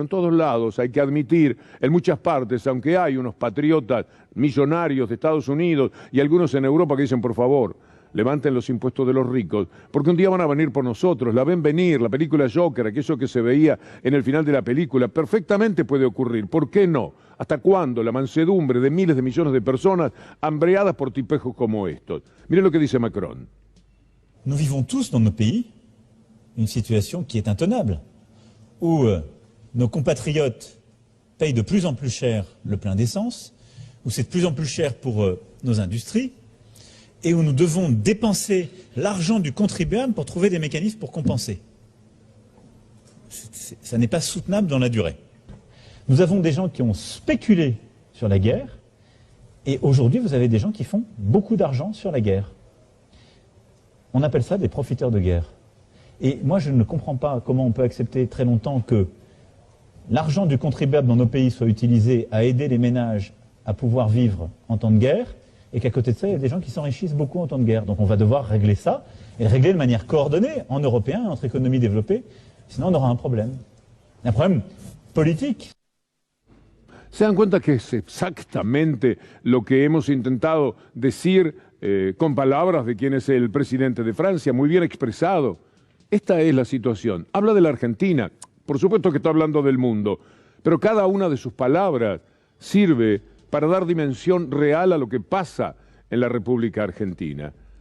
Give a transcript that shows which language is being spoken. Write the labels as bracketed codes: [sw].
[es] En todos lados, hay que admitir, en muchas partes, aunque hay unos patriotas millonarios de Estados Unidos y algunos en Europa que dicen, por favor, levanten los impuestos de los ricos, porque un día van a venir por nosotros, la ven venir, la película Joker, aquello que se veía en el final de la película, perfectamente puede ocurrir. ¿Por qué no? ¿Hasta cuándo la mansedumbre de miles de millones de personas hambreadas por tipejos como estos? Miren lo que dice Macron. [fr] Nous vivons tous dans nos pays une situation qui est intenable, où nos compatriotes payent de plus en plus cher le plein d'essence, où c'est de plus en plus cher pour nos industries, et où nous devons dépenser l'argent du contribuable pour trouver des mécanismes pour compenser. Ça n'est pas soutenable dans la durée. Nous avons des gens qui ont spéculé sur la guerre, et aujourd'hui vous avez des gens qui font beaucoup d'argent sur la guerre. On appelle ça des profiteurs de guerre. Et moi je ne comprends pas comment on peut accepter très longtemps que l'argent du contribuable dans nos pays soit utilisé à aider les ménages à pouvoir vivre en temps de guerre, et qu'à côté de ça, il y a des gens qui s'enrichissent beaucoup en temps de guerre. Donc on va devoir régler ça, et le régler de manière coordonnée, en européen, entre économies développées, sinon on aura un problème politique. [es] ¿Se dan cuenta que es exactamente lo que hemos intentado decir con palabras de quien es el presidente de Francia, muy bien expresado? Esta es la situación. Habla de la Argentina, por supuesto que está hablando del mundo, pero cada una de sus palabras sirve para dar dimensión real a lo que pasa en la República Argentina.